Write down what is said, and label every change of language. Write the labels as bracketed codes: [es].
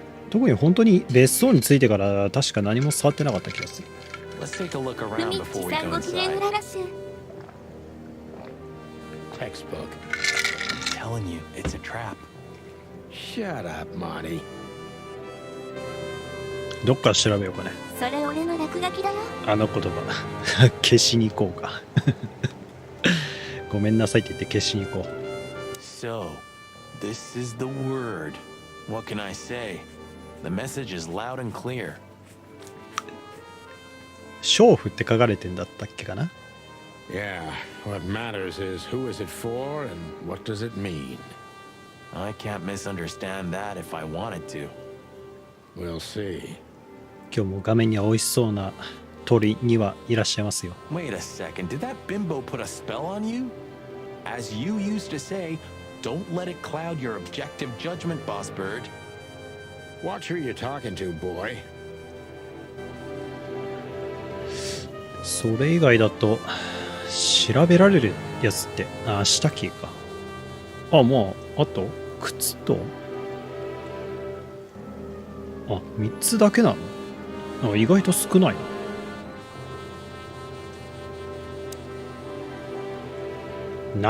[ja] 特に本当に別荘についてから確か何も触ってなかった気がする。ふみっちさんご機嫌うららしゅ。 [en] Textbook. I'm telling you, it's a trap. Shut up, Marty. [ja] どっから調べようかね。それ俺の落書きだよ。あの言葉消しに行こうかごめんなさいって言って消しに行こう。 [en] So, this is the word. What can I say? The message is loud and clear. [ja] 娼婦って書かれてんだったっけかな。 [en] Yeah, what matters is who is it for and what does it mean? I can't misunderstand that if I wanted to. We'll see. [ja] 今日も画面には美味しそうな鳥にはいらっしゃいますよ。 [en] Wait a second, did that bimbo put a spell on you? As you used to say, don't let it cloud your objective judgment, boss bird. Watch who you're talking to, boy. [ja] それ以外だと調べられるやつって下着か。もうあと靴と3つだけなの。意外と少ないな。